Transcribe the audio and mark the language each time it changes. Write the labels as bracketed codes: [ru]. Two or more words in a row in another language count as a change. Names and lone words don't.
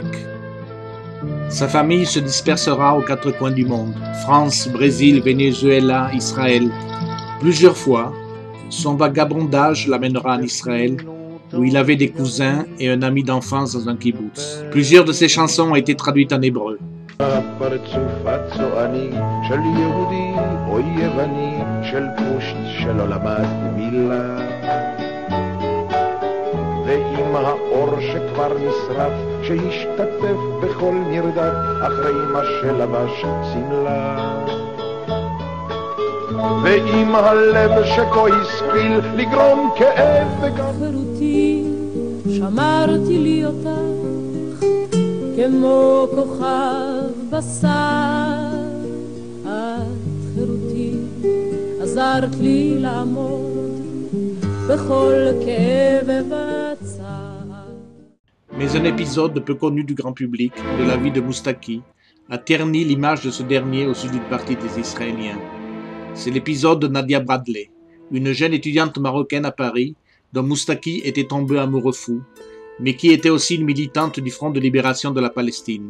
[fr] Sa famille se dispersera aux quatre coins du monde, France, Brésil, Venezuela, Israël. Plusieurs fois, son vagabondage l'amènera en Israël, où il avait des cousins et un ami d'enfance dans un kibbutz. Plusieurs de ses chansons ont été traduites en hébreu. [he] ועם האור שכבר נשרף שהשתתף בכל מרדף אחרי מה שלבש סמלה ועם הלב שכה השכיל לגרום כאב וגם חירותי שמרתי לי אותך כמו כוכב בשר את חירותי עזרת לי לעמוד [fr] Mais un épisode peu connu du grand public de la vie de Moustaki a terni l'image de ce dernier au sud d'une partie des Israéliens. C'est l'épisode de Nadia Bradley, une jeune étudiante marocaine à Paris dont Moustaki était tombé amoureux fou, mais qui était aussi une militante du Front de libération de la Palestine.